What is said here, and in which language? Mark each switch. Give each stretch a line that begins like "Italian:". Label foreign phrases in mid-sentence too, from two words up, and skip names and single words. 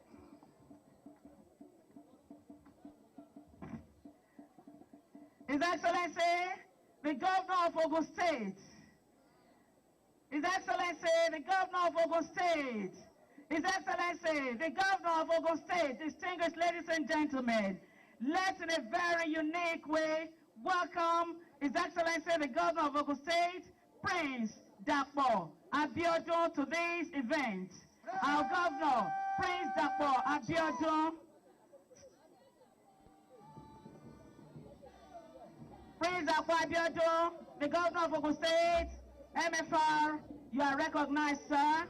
English: His Excellency, the Governor of Ogun State. His Excellency, the Governor of Ogun State. His Excellency, the Governor of Ogun State, distinguished ladies and gentlemen, let's in a very unique way welcome His Excellency, the Governor of Ogun State, Prince Dapo Abiodun, to this event. Our Governor, Prince Dapo Abiodun. Prince Dapo Abiodun, the Governor of Ogun State, MFR, you are recognized, sir.